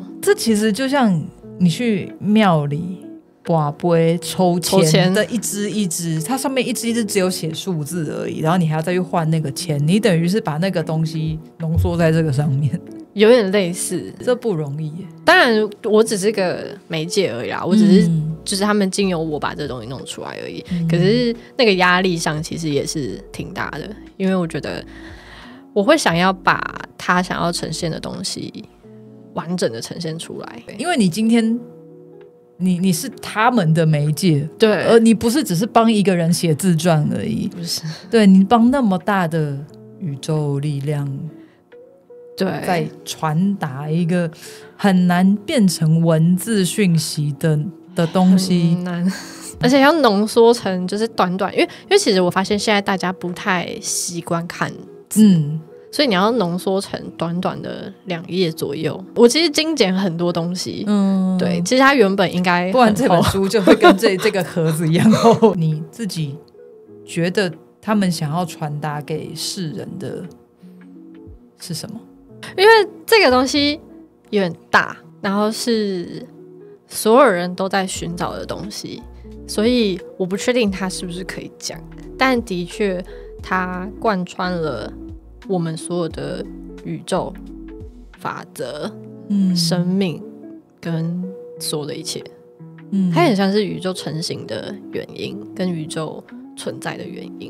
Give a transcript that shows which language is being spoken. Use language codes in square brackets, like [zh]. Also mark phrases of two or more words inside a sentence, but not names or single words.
[zh] 這其實就像你去廟裡拔杯抽籤的一支一支，它上面一支一支只有寫數字而已，然後你還要再去換那個籤，你等於是把那個東西濃縮在這個上面，有點類似。這不容易耶。當然我只是個媒介而已啦，我只是就是他們經由我把這東西弄出來而已，可是那個壓力上其實也是挺大的，因為我覺得我會想要把他想要呈現的東西完整的呈現出来，因为你今天你是他們的媒介，对，而你不是只是幫一個人寫自傳而已，不是，對，你幫那麼大的宇宙力量，對，在傳達一個很難變成文字訊息的東西，很難，而且要濃縮成就是短短，因為其實我發現現在大家不太習慣看字，所以你要濃縮成短短的2頁左右。我其實精簡很多東西，對，其實它原本應該，不然這本書就會跟這個盒子一樣厚。你自己覺得他們想要傳達給世人的是什麼？因為這個東西有點大，然後是所有人都在尋找的東西，所以我不確定它是不是可以講，但的確它貫穿了我們所有的宇宙法則、生命跟所有的一切，它很像是宇宙成型的原因跟宇宙存在的原因。